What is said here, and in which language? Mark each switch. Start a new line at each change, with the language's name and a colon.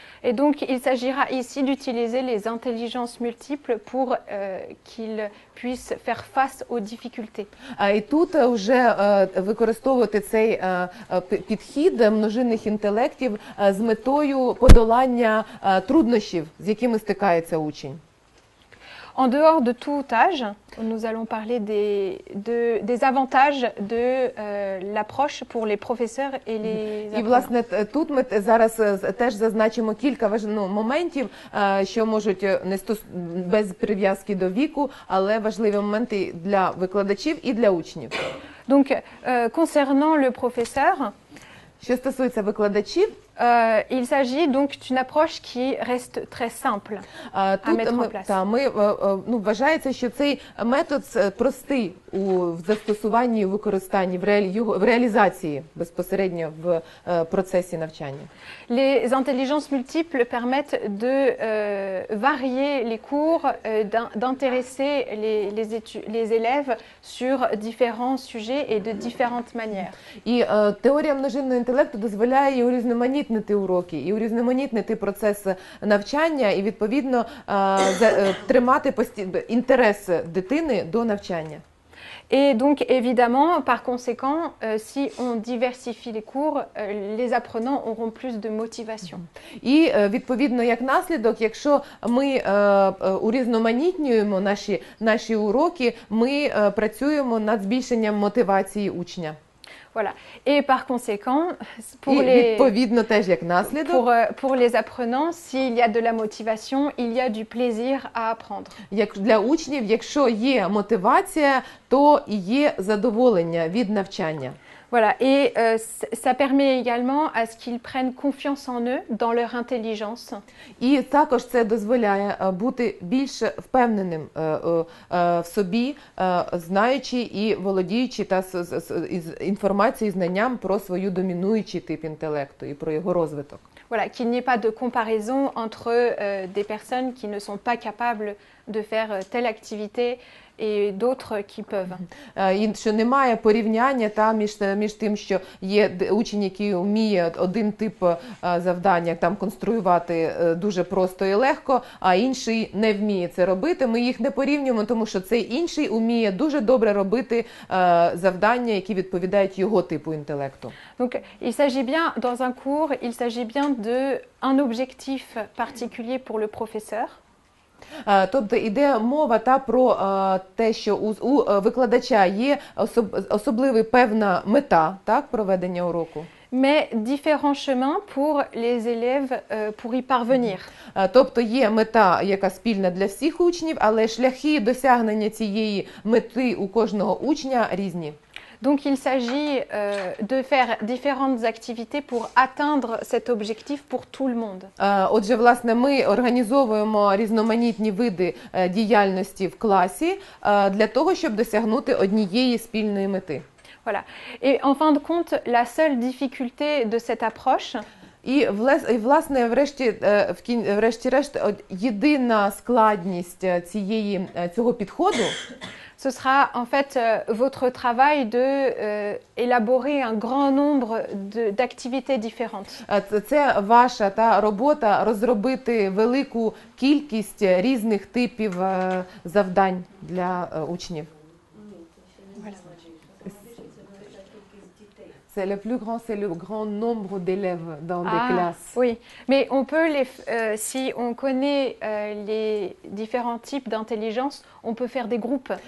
French: Et donc, il s'agira ici d'utiliser les intelligences multiples pour qu'ils puissent faire face aux difficultés.
Ukrainian: І тут вже використовувати цей підхід множинних інтелектів з метою подолання труднощів, з якими стикається учень.
French: En dehors de tout âge, nous allons parler des avantages de l'approche pour les professeurs et les apprenants.
Ukrainian: І, власне, тут ми зараз теж зазначимо кілька моментів, що можуть без прив'язки до віку, але важливі моменти для викладачів і для учнів.
French: Donc, concernant le professeur,
Ukrainian: що стосується викладачів,
French: il s'agit donc d'une approche qui reste très simple à mettre en place.
Ukrainian: Вважається, що цей метод простий у застосуванні, у використанні, в реалізації безпосередньо в процесі навчання.
French: Les intelligences multiples permettent de varier les cours, d'intéresser les élèves sur différents sujets et de différentes manières.
Ukrainian: І теорія множинного інтелекту дозволяє урізноманітнити уроки, і урізноманітнити процес навчання, і відповідно тримати інтерес дитини до навчання.
French: Et donc, évidemment, par conséquent, si on diversifie les cours, les apprenants auront plus de motivation.
Ukrainian: І, відповідно, як наслідок, якщо ми урізноманітнюємо наші уроки, ми працюємо над збільшенням мотивації учня.
French: Voilà. Et par conséquent,
Ukrainian: відповідно, теж як наслідок,
French: pour les apprenants, s'il y a de la motivation, il y a du plaisir à apprendre.
Ukrainian: Як для учнів, якщо є мотивація, то і є задоволення від навчання.
French: Voilà, et ça permet également à ce qu'ils prennent confiance en eux, dans leur intelligence.
Ukrainian: І також це дозволяє бути більш впевненим в собі, знаючи і володіючи інформацією, знанням про свою домінуючий тип інтелекту і про його розвиток.
French: Voilà, qu'il n'y ait pas de comparaison entre des personnes qui ne sont pas capables de faire telle activité et d'autres qui peuvent.
Ukrainian: І що немає порівняння між тим, що є учень, який вміє один тип завдання там конструювати дуже просто і легко, а інший не вміє це робити. Ми їх не порівнюємо, тому що цей інший вміє дуже добре робити завдання, які відповідають його типу інтелекту.
French: Donc, il s'agit bien, dans un cours, il s'agit bien d'un objectif particulier pour le professeur.
Ukrainian: Тобто іде мова про те, що у викладача є особлива певна мета, так, проведення уроку.
French: Mais différents chemins pour les élèves pour y parvenir.
Ukrainian: Тобто є мета, яка спільна для всіх учнів, але шляхи досягнення цієї мети у кожного учня різні.
French: Donc il s'agit de faire différentes activités pour atteindre cet objectif pour tout le monde.
Ukrainian: Отже, власне, ми організовуємо різноманітні види діяльності в класі для того, щоб досягнути однієї спільної мети.
French: Voilà. Et en fin de compte, la seule difficulté de cette approche,
Ukrainian: І, власне, врешті-решт, єдина складність цього підходу
French: ce sera en fait votre travail de élaborer un grand nombre d'activités différentes.
Ukrainian: Це ваша робота розробити велику кількість різних типів завдань для учнів.
French: C'est le plus grand, c'est le grand nombre d'élèves dans des classes. Oui, mais on peut si on connaît les différents types d'intelligence, on peut faire des groupes.